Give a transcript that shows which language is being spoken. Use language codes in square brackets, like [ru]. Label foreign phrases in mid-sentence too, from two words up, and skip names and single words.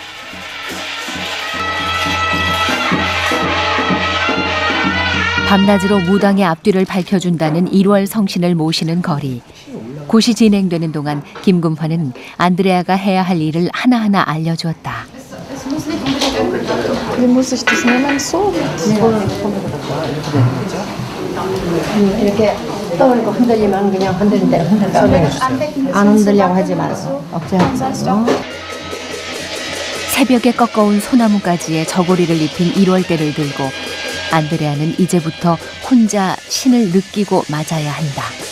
[ko] 밤낮으로 무당의 앞뒤를 밝혀준다는 1월 성신을 모시는 거리. 굿이 진행되는 동안 김금환은 안드레아가 해야 할 일을 하나하나 알려주었다. [de] Wie muss ich das nehmen? So? [ko] 이렇게 떠올리고 흔들리면 그냥 흔들린 대로 흔들라고 해. 안 흔들려고 하지 말고 억제하지 말고. 새벽에 꺾어온 소나무가지에 저고리를 입힌 1월대를 들고 안드레아는 이제부터 혼자 신을 느끼고 맞아야 한다.